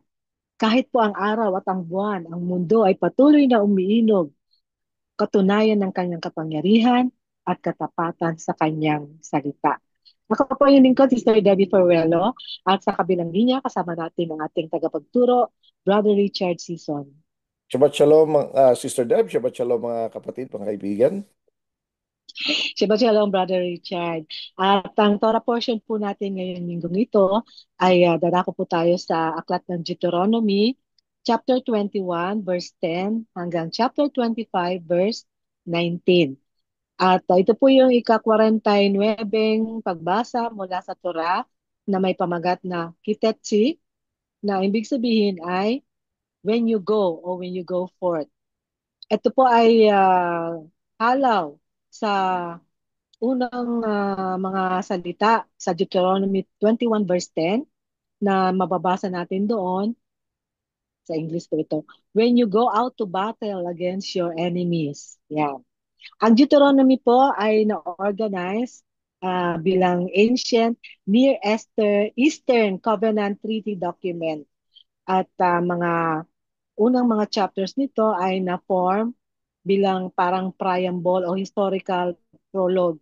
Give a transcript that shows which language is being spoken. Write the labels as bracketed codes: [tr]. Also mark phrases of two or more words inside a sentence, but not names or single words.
[tl] Kahit po ang araw at ang buwan, ang mundo ay patuloy na umiinog, katunayan ng kanyang kapangyarihan at katapatan sa kanyang salita. Ako po yung lingkod, Sister Debbie Ferrello, at sa kabilang linya, kasama natin ang ating tagapagturo, Brother Richard Sison. [he] שבת שלום, Sister Deb. שבת שלום, [tl] mga kapatid, mga kaibigan. [he] שבת שלום, [tl] Brother Richard. At ang Torah portion po natin ngayong linggong ito ay dadako po tayo sa aklat ng Deuteronomy, chapter 21, verse 10 hanggang chapter 25, verse 19. At ito po yung ika-49 pagbasa mula sa Torah na may pamagat na Kitetsi, na ibig sabihin ay [en] when you go or when you go forth. [tl] Ito po ay halaw sa unang mga salita sa Deuteronomy 21 verse 10 na mababasa natin doon sa English po ito. [en] When you go out to battle against your enemies. [tl] Yan. Ang Deuteronomy po ay na-organize bilang [en] ancient Near Eastern Covenant Treaty document. [tl] At mga unang mga chapters nito ay na-form bilang parang preamble o [en] historical prologue.